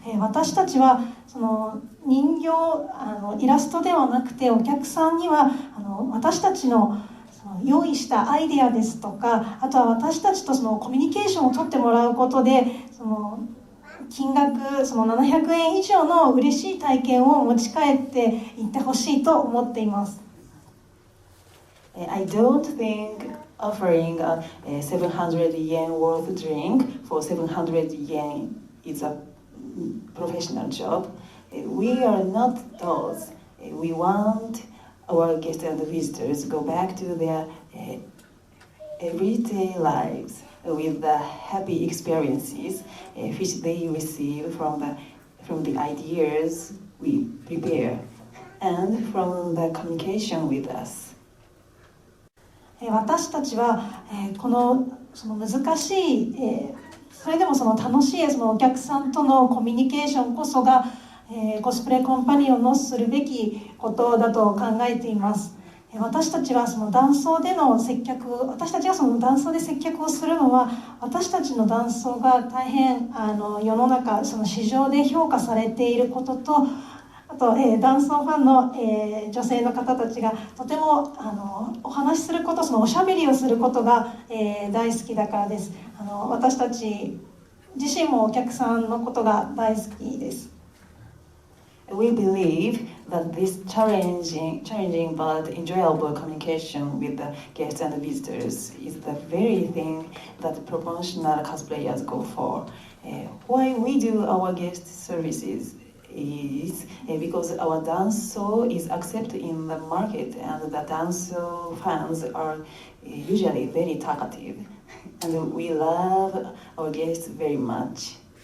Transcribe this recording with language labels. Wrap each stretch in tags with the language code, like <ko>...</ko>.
<ja>私たちは人形イラストではなくてお客さんには私たちの用意したアイデアですとか、あとは私たちとコミュニケーションを取ってもらうことで金額700円以上の嬉しい体験を持ち帰っていってほしいと思っています。</ja> <en>I don't think offering a 700 yen worth drink for 700 yen is a professional job. We are not those. We want our guests and visitors to go back to their everyday lives with the happy experiences which they receive from the ideas we prepare and from the communication with us.</en> <ja>私たちはその難しい、それでもその楽しいそのお客さんとのコミュニケーションこそが、コスプレコンパニオンのするべきことだと考えています。私たちはその男装での接客、私たちがその男装で接客をするのは、私たちの男装が大変世の中、その市場で評価されていることと、あと、男装ファンの、女性の方たちがとてもお話しすること、そのおしゃべりをすることが、大好きだからです。私たち自身もお客さんのことが大好きです。</ja> <en>We believe that this challenging but enjoyable communication with the guests and visitors is the very thing that professional cosplayers go for. Why we do our guest services is because our danso is accepted in the market and the danso fans are usually very talkative and we love our guests very much.</en>